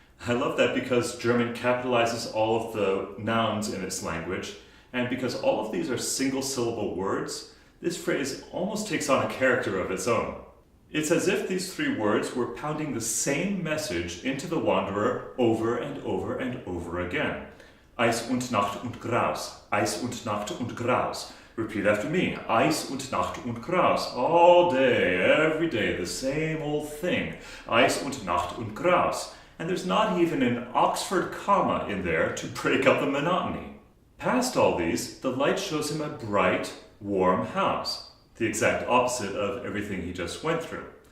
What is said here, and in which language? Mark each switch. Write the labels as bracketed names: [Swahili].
[English] I love that because German capitalizes all of the nouns in its language, and because all of these are single-syllable words, this phrase almost takes on a character of its own. It's as if these three words were pounding the same message into the wanderer over and over and over again. [German] Eis und Nacht und Graus, Eis und Nacht und Graus. [English] Repeat after me, [German] Eis und Nacht und Graus. [English] All day, every day, the same old thing. [German] Eis und Nacht und Graus. [English] And there's not even an Oxford comma in there to break up the monotony. Past all these, the light shows him a bright, warm house, the exact opposite of everything he just went through.